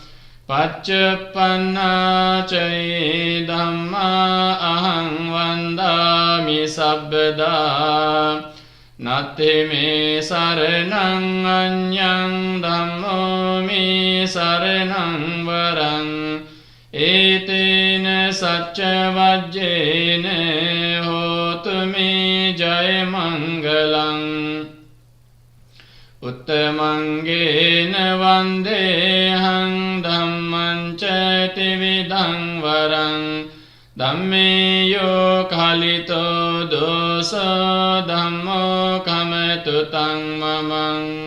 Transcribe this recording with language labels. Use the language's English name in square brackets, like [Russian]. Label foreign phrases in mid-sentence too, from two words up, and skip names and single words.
[Pali] පච්චප්පන්නා ච යේ ධම්මා අහං වන්දාමි සබ්බදා නත්ථි මේ සරණං අඤ්ඤං ධම්මෝ මේ සරණං වරං ඒතේන සච්ච වජ්ජේන හෝතු මේ ජය මංගලං උත්තමංගේන වන්දේහං ධම්මං ච ත්‍රිවිධං වරං ධම්මේයෝ කලිතෝ දෝසෝ ධම්මෝ කමතු තං මමං